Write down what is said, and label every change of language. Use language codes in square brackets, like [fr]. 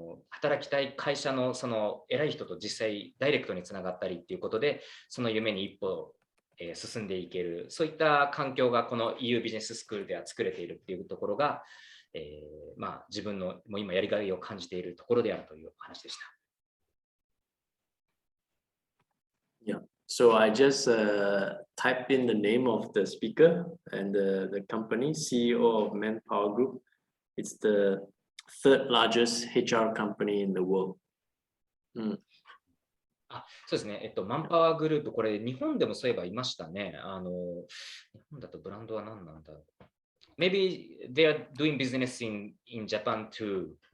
[ja] 働きたい会社のその偉い人と実際ダイレクトにつながったりっていうことで、その夢に一歩進んでいける、そういった環境がこの EU ビジネススクールでは作れているっていうところが、自分のもう今やりがいを感じているところであるというお話でした。 [en] Yeah. So I just typed in the name of the speaker and the company, CEO of Manpower Group. It's the third largest HR company in the world. [ja] そうですね。マンパワーグループ、これ日本でもそういえばいましたね。日本だとブランドは何なんだろう。 [en] Maybe they are doing business in Japan too.